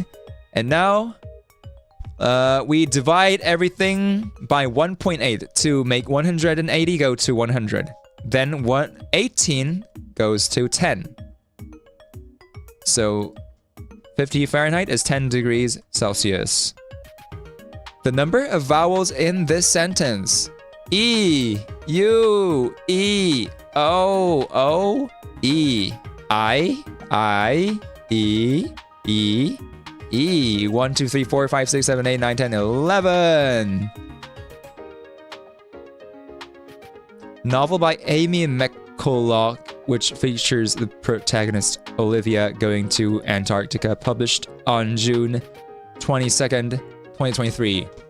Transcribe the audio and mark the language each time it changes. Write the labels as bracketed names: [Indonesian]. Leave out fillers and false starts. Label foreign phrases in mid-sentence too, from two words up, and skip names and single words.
[English] And now we divide everything by 1.8 to make 180 go to 100. Then 18 goes to 10. So 50 Fahrenheit is 10 degrees Celsius. The number of vowels in this sentence. E, U, E, O, O, E, I, E, E, E. 1, 2, 3, 4, 5, 6, 7, 8, 9, 10, 11. Novel by Amy McCulloch, which features the protagonist Olivia going to Antarctica, published on June 22nd, 2023.